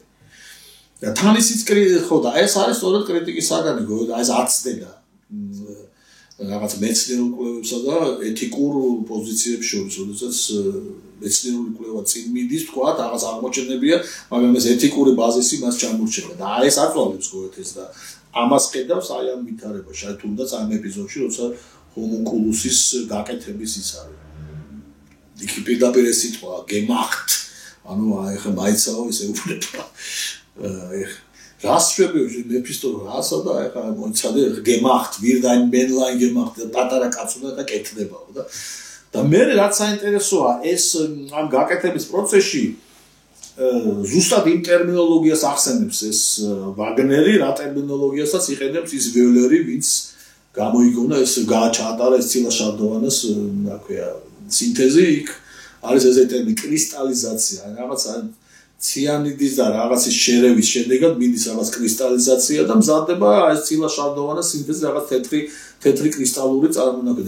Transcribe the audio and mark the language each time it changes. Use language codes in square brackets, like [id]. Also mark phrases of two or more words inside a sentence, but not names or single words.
[ka] და თან ისიც ხო და ეს არის სწორედ კრიტიკის საგანი, აი ეს აცდენა რაღაც მეცნიერულ კვლევებსა და ეთიკურ პოზიციებს შორის, როდესაც მეცნიერული კვლევა წინ მიდის, თქვა რაღაც აღმოჩენებია, მაგრამ ეს ეთიკური ბაზისი მას ჩამორჩება და აი ეს აწვალებს გოეთეს და ამას ხედავს აი ამ ვითარებაში, აი თუნდაც ამ ეპიზოდში, როცა ჰომუნკულუსის გაკეთების ის არის. იქ პირდაპირ ეს სიტყვა gemacht, ანუ აი ხა მაიცაო ესე უბრალოდ რას შვებიოში მეფისტო რასა და აი ხა მოიცადე gemacht, [de] wird ein Männlein gemacht, [ka] პატარა კაცუნა და კეთდებაო და მე რაც საინტერესოა ეს ამ გაკეთების პროცესში ზუსტად იმ ტერმინოლოგიას ახსენებს ეს ვაგნერი, რა ტერმინოლოგიასაც იყენებს ის ვიოლერი, ვინც გამოიგონა ეს გააჩატარა ეს ცილა შარდოვანას, რა ქვია, სინთეზი იქ არის ეს ტერმინი კრისტალიზაცია, რაღაცა ციანიდის და რაღაცის შერევის შედეგად მიდის რაღაც კრისტალიზაცია და მზადდება ეს ცილა შარდოვანას სინთეზი რაღაც თეთრი კრისტალური წარმონაქმნი.